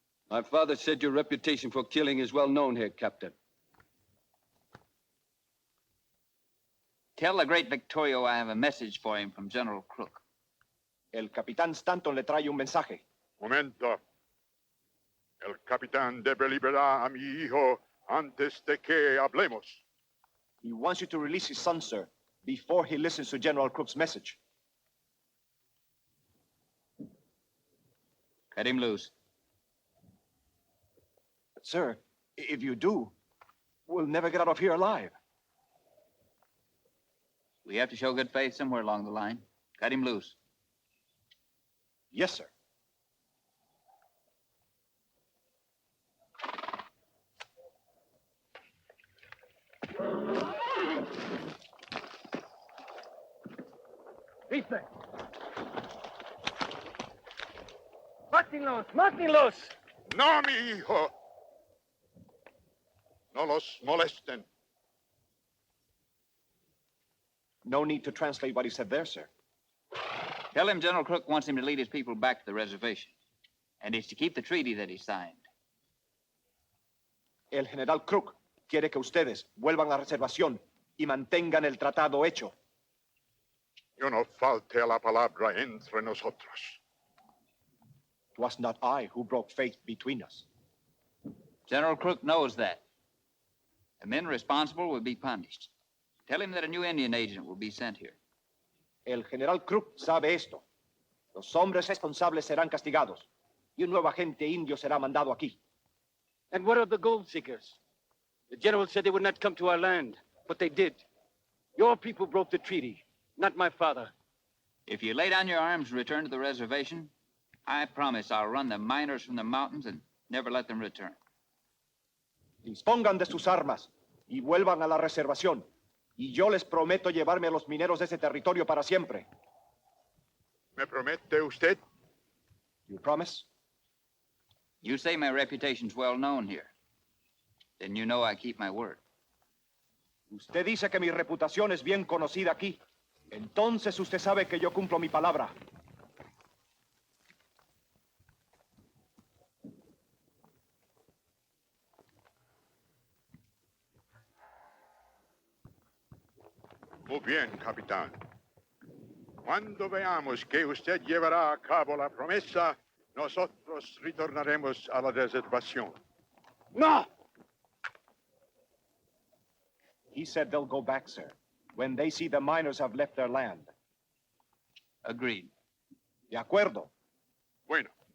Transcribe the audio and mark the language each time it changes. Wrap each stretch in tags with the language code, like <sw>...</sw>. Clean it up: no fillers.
<en>My father said your reputation for killing is well known here, Captain. Tell the great Victorio I have a message for him from General Crook.</en> <es>El Capitán Stanton le trae un mensaje. Momento. El capitán debe liberar a mi hijo antes de que hablemos.</es> <en>He wants you to release his son, sir, before he listens to General Crook's message. Cut him loose. But, sir, if you do, we'll never get out of here alive. We have to show good faith somewhere along the line. Cut him loose. Yes, sir. Rifle!</en> <es>Mátenlos! Mátenlos! No, mi hijo. No los molesten.</es> <en>No need to translate what he said there, sir. Tell him General Crook wants him to lead his people back to the reservation. And he's to keep the treaty that he signed.</en> <es>El general Crook quiere que ustedes vuelvan a la reservación y mantengan el tratado hecho. Yo no falte a la palabra entre nosotros.</es> <en>It was not I who broke faith between us. General Crook knows that. The men responsible will be punished. Tell him that a new Indian agent will be sent here.</en> <es>El general Crook sabe esto. Los hombres responsables serán castigados y un nuevo agente indio será mandado aquí.</es> <en>And what of the gold seekers? The general said they would not come to our land, but they did. Your people broke the treaty, not my father. If you lay down your arms and return to the reservation, I promise I'll run the miners from the mountains and never let them return.</en> <es>Dispongan de sus armas y vuelvan a la reservación. Y yo les prometo llevarme a los mineros de ese territorio para siempre. ¿Me promete usted?</es> <en>You promise? You say my reputation's well known here. Then you know I keep my word.</en> <es>Usted dice que mi reputación es bien conocida aquí. Entonces usted sabe que yo cumplo mi palabra. Muy bien, capitán. Cuando veamos que usted llevará a cabo la promesa, nosotros retornaremos a la reservación. No!</es> <en>He said they'll go back, sir, when they see the miners have left their land. Agreed.</en> <es>De acuerdo. Bueno.</es>